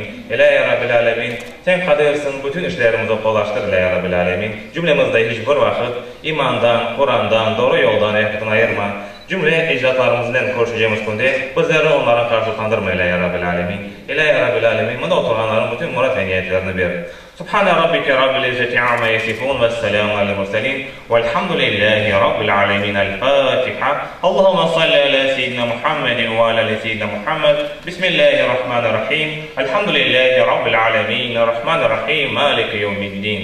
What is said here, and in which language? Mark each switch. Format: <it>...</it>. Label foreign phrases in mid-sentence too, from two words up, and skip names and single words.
<ar>يا رب العالمين,</ar> <tr>sen kadırsın, bütün işlerimizi kolaylaştır</tr> <ar>يا رب العالمين.</ar> <tr>Cümlemizde hiçbir vakit imandan, Kur'an'dan, doğru yoldan ayaktan ayırma. Cümle ecdatlarımızdan konuşacağımız günde bizleri onlara karşı utandırma</tr> <ar>يا رب العالمين. يا رب العالمين,</ar> <tr>bunda oturanların bütün murat ve niyetlerini ver.</tr> <ar>سبحان ربك رب العزة عما يصفون والسلام على المرسلين والحمد لله رب العالمين. الفاتحة. اللهم صل على سيدنا محمد وعلى آل سيدنا محمد. بسم الله الرحمن الرحيم. الحمد لله رب العالمين الرحمن الرحيم مالك يوم الدين.</ar>